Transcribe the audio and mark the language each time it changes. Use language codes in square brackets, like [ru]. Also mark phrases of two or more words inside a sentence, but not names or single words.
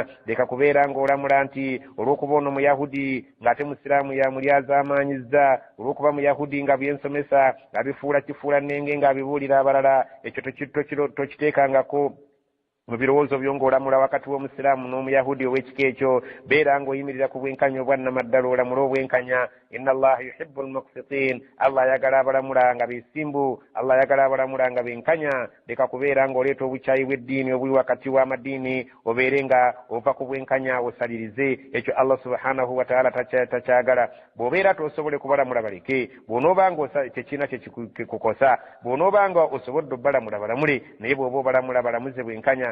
[lg] Leka kubeera ng'olamula nti olw'okuba ono muyahudi ng'ate musiraamu yamulyazaamaanyizza olw'okuba muyahudi nga byensomesa abifuula kifuula nnenge ng'abibuulira abalala ekyo tokiteekangako mu birowoozo byo ng'olamula wakati w'omusiraamu n'omuyahudi ow'ekika ekyo. Beera ng'oyimirira ku bwenkanya obwannamaddala olamula obwenkanya. [ar] إن الله يحب المقسطين [lg] Allah ayagala abalamula nga beesimbu Allah ayagala abalamula nga benkanya. Leka kubeera ng'oleeta obukyayi bw'eddiini obuli wakati w'amadiini obeere nga ova ku bwenkanya osalirize. Ekyo [ar] الله سبحانه وتعالى [lg] takyagala. Bw'obeera tosobole kubalamula baleke bw'onoobanga tekina kyekikukosa bw'onoobanga osobodde obbalamula balamule naye bw'oba obalamula balamuze bwenkanya.